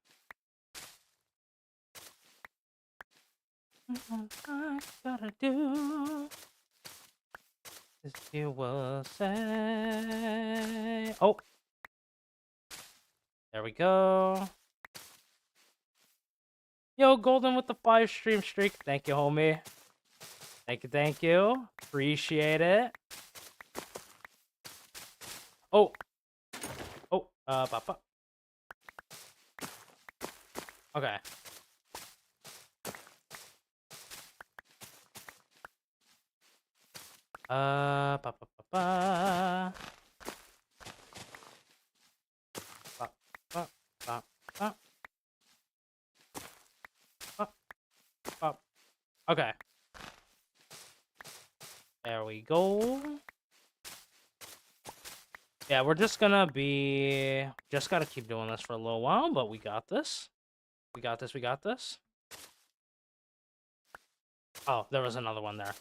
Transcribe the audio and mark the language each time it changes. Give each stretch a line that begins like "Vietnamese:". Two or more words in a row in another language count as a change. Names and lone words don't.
English: I gotta do as you will say. Oh. There we go. Yo, Golden with the 5 stream streak. Thank you, homie. Thank you, thank you. Appreciate it. Oh. Oh, papa. Okay. Pa pa pa pa. Pa pa pa pa. Pa pa. Okay. There we go. Yeah, we're just gonna be... Just gotta keep doing this for a little while, but we got this. We got this, we got this. Oh, there was another one there.